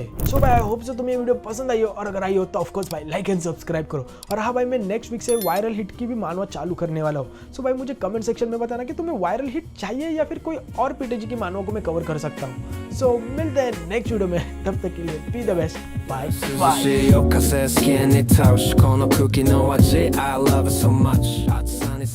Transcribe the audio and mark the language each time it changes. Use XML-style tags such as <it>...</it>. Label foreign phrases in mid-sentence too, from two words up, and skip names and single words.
<hi>सो भाई</hi> <en>I hope so</en> <hi>तुम्हें ये वीडियो पसंद आई हो, और अगर आई हो तो ऑफकोर्स भाई</hi> <en>like and subscribe</en> <hi>करो। और हाँ भाई, मैं</hi> <en>next week</en> <hi>से वायरल हिट की भी मानवा चालू करने वाला हूँ। सो भाई मुझे</hi> <en>comment section</en> <hi>में बताना कि तुम्हें वायरल हिट चाहिए या फिर कोई और पीटेजी की मानवा को मैं कवर कर सकता हूँ। सो मिलते हैं</hi> <en>next video</en> <hi>में, तब तक के लिए</hi> <en>be the best, bye bye.</en> <ja>涼しい夜風好きに倒しこの空気の味</ja> <en>I love it so much</en>